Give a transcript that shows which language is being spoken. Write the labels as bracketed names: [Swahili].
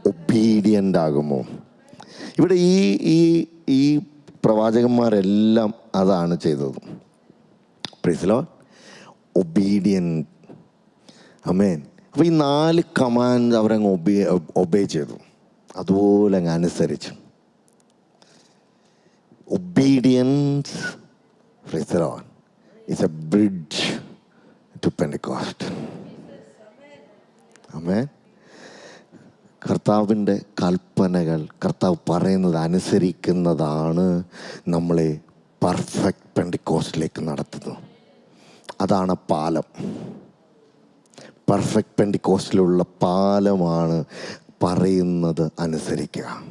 [Malayalam] Obedient ആകുമോ? ഇവിടെ ഈ പ്രവാചകന്മാരെല്ലാം അതാണ് ചെയ്തത്. [English] Praise Lord. [Malayalam] ഒബീഡിയൻ്റ്. ആമേൻ. അപ്പോൾ ഈ 4 കമാൻഡ് അവരങ്ങ് ഒബേ ചെയ്തു, അതുപോലെ അങ്ങ് അനുസരിച്ചു. [English] Obedience, praise the Lord, is a bridge to Pentecost. Amen. [Malayalam] കർത്താവിൻ്റെ കൽപ്പനകൾ, കർത്താവ് പറയുന്നത് അനുസരിക്കുന്നതാണ് നമ്മളെ പെർഫെക്റ്റ് പെന്റിക്കോസ്റ്റിലേക്ക് നടത്തുന്നത്. അതാണ് പാലം. പെർഫെക്റ്റ് പെന്റിക്കോസ്റ്റിലുള്ള പാലമാണ് പറയുന്നത് അനുസരിക്കുക.